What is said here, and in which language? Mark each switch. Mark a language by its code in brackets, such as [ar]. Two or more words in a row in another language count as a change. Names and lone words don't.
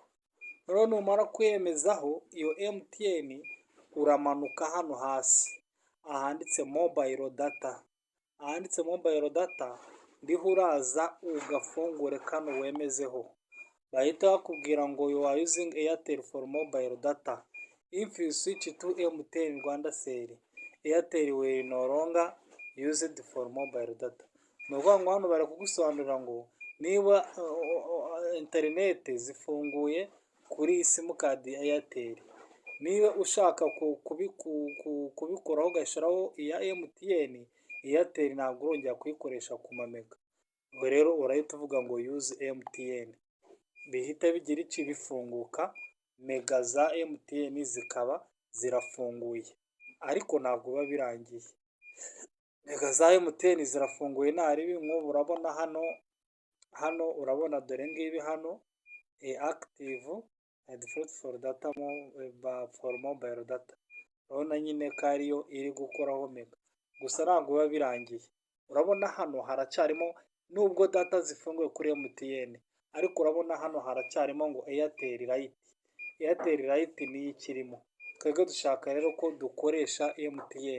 [rw] Rero numara kuyemezaho iyo MTN, uramanuka hano hasi ahanditse [en] mobile data. [rw] Ahanditse [en] mobile data [rw] ndiho uraza ugafungure kano wemezeho. Bahita bakubwira ngo [en] you are using Airtel for mobile data. If you switch to MTN Rwanda Cell, Airtel will no longer use it for mobile data. [rw] Ni ukuvuga ngo hano bari kugusobanurira ngo niba interineti zifunguye kuri simukadi ya Airtel, niba ushaka kubikoraho ugashyiraho iya MTN, Airtel ntabwo urongera kuyikoresha ku mamega. Ubwo rero urahita uvuga ngo use MTN, bihita bigira iki, bifunguka, mega za MTN zikaba zirafunguye. Ariko ntabwo biba birangiye, mega za MTN zirafunguye ntaribi. Nk'ubu urabona hano urabona dore ngibi hano [en] active default for data for mobile data. [rw] Urabona nyine ko ariyo iri gukoraho mega. gusa ntabwo biba birangiye. Urabona hano haracyarimo nubwo data zifunguye kuri MTN, ariko urabona hano haracyarimo ngo Airtel Lite. Airtel Lite niyo ikirimo. Twebwe dushaka rero ko dukoresha MTN.